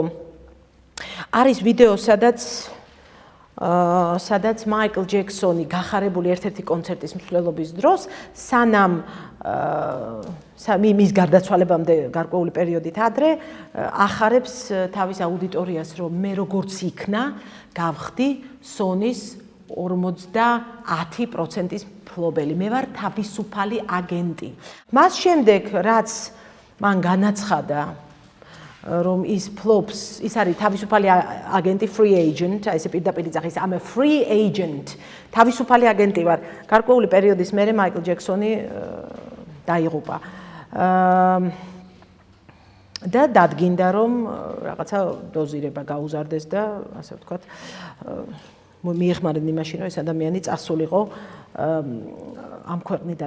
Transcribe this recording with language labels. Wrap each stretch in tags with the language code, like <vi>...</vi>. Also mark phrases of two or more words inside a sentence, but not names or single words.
<ka>არის ვიდეო, სადაც მაიკლ ჯექსონი გახარებული ერთ-ერთი კონცერტის მსვლელობის დროს, სანამ მის გარდაცვალებამდე გარკვეული პერიოდით ადრე, ახარებს თავის აუდიტორიას, რომ მე როგორც იქნა, გავხდი სონის 50% მფლობელი. მე ვარ თავისუფალი აგენტი. მას შემდეგ, რაც მან განაცხადა, რომ ის ფლობს, ის არის თავისუფალი აგენტი,</ka> <en>free agent,</en> <ka>აი ესე პირდაპირ იძახის,</ka> <en>I'm a free agent,</en> <ka>თავისუფალი აგენტი ვარ. გარკვეული პერიოდის მერე მაიკლ ჯექსონი დაიღუპა. და დადგინდა რომ რაღაცა დოზირება გაუზარდეს და ასე ვთქვათ მიეხმარნენ იმაში რომ ეს ადამიანი წასულიყო ამ ქვეყნიდან.</ka>